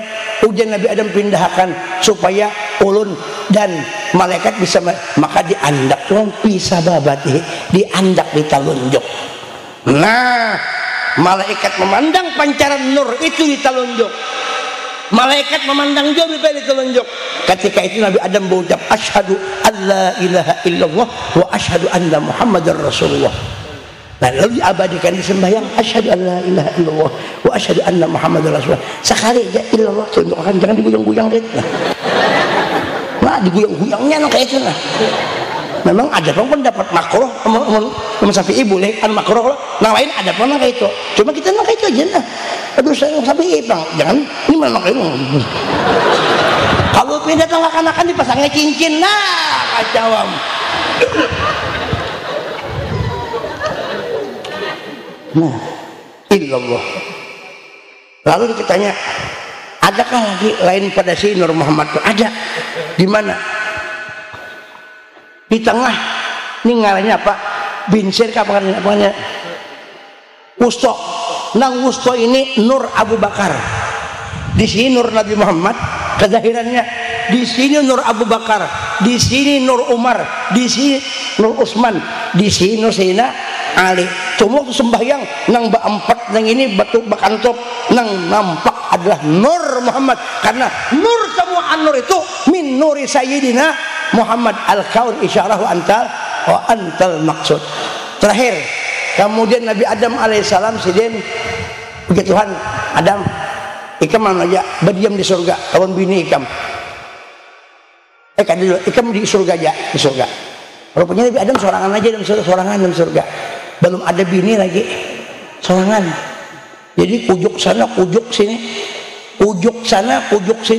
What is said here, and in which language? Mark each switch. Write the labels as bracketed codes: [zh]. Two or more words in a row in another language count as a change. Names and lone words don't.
[bjn] Ujian Nabi Adam pindahkan supaya ulun dan malaikat bisa, maka diandak tuh bisa babati, diandak ditalunjuk. Nah, malaikat memandang pancaran nur itu ditalunjuk. Malaikat memandang jauh ditalunjuk. Ketika itu Nabi Adam berucap [ar] أشهد أن لا إله إلا الله وأشهد أن محمدا رسول الله. [bjn] Nah, lalu diabadikan di sembahyang [ar] أشهد أن لا إله إلا الله وأشهد أن محمدا رسول الله. [bjn] Sekali aja illallah contohkan, jangan diguyang-guyang gitu. Nah, diguyang-guyangnya kayak itu nah. Memang ada pendapat makruh Syafi'i boleh kan makruh, yang lain ada pun kayak itu. Cuma kita nak kayak itu aja nah. Aduh saya Syafi'i bang, jangan ini mana kayak itu. Kalau pindah tengah-tengah dipasangnya cincin, nah kacauan. Nah, illallah. Lalu kita tanya, adakah lagi lain pada si Nur Muhammad? Ada. Di mana? Di tengah. Ini ngaranya apa? Binsir apa namanya? Wusto. Nang Wusto ini Nur Abu Bakar. Di sini Nur Nabi Muhammad, kezahirannya. Di sini Nur Abu Bakar, di sini Nur Umar, di sini Nur Utsman, di sini Nur Sayyidina Ali. Cuma waktu sembahyang nang empat nang ini batu bakantop nang nampak adalah Nur Muhammad, karena nur semua an-nur itu [ar] من نور سيدنا محمد الكون إشارة وأنت المقصود. [bjn] Terakhir kemudian Nabi Adam alaihissalam sidin puji Tuhan, Adam ikam mana aja berdiam di surga kawan bini ikam ikam di surga aja, di surga. Rupanya Nabi Adam sorangan aja dalam surga, sorangan dalam surga, belum ada bini lagi, sorangan. Jadi kujuk sana kujuk sini, kujuk sana kujuk sini.